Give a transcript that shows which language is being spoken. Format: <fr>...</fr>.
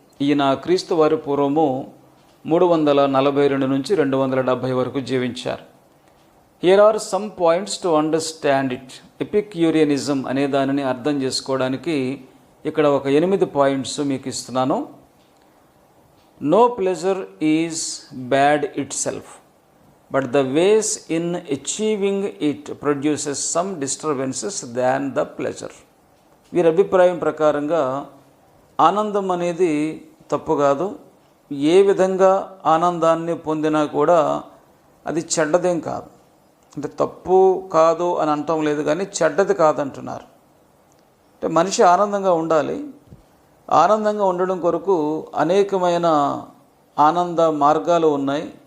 <te>ఈయన క్రీస్తు వారి పూర్వము 342 నుంచి 270 వరకు జీవించారు.</te> <en>Here are some points to understand it.</en> <te>ఎపిక్యూరియనిజం అనే దానిని అర్థం చేసుకోవడానికి ఇక్కడ ఒక 8 పాయింట్స్ మీకు ఇస్తున్నాను.</te> <en>No pleasure is bad itself, but the ways in achieving it produces some disturbances than the pleasure.</en> <te>వీరి అభిప్రాయం ప్రకారంగా ఆనందం అనేది తప్పు కాదు. ఏ విధంగా ఆనందాన్ని పొందినా కూడా అది చెడ్డదేం కాదు. అంటే తప్పు కాదు అని అంటం లేదు, కానీ చెడ్డది కాదంటున్నారు. అంటే మనిషి ఆనందంగా ఉండాలి. ఆనందంగా ఉండడం కొరకు అనేకమైన ఆనంద మార్గాలు ఉన్నాయి.</te>